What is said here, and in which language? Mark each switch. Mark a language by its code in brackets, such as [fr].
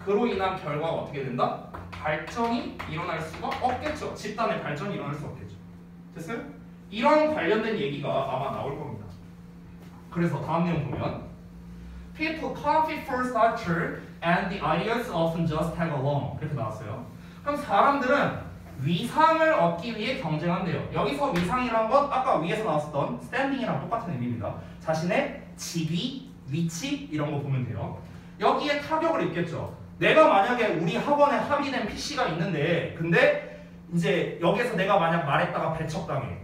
[ko] 그로 인한 결과가 어떻게 된다? 발전이 일어날 수가 없겠죠. 집단의 발전이 일어날 수 없겠죠. 됐어요? 이런 관련된 얘기가 아마 나올 겁니다. 그래서 다음 내용 보면 [en] People compete for structure and the ideas often just tag along. [ko] 이렇게 나왔어요. 그럼 사람들은 위상을 얻기 위해 경쟁한대요. 여기서 위상이란 건 아까 위에서 나왔었던 스탠딩이랑 똑같은 의미입니다. 자신의 직위, 위치 이런 거 보면 돼요. 여기에 타격을 입겠죠. 내가 만약에 우리 학원에 합의된 PC가 있는데 근데 이제 여기서 내가 만약 말했다가 배척당해.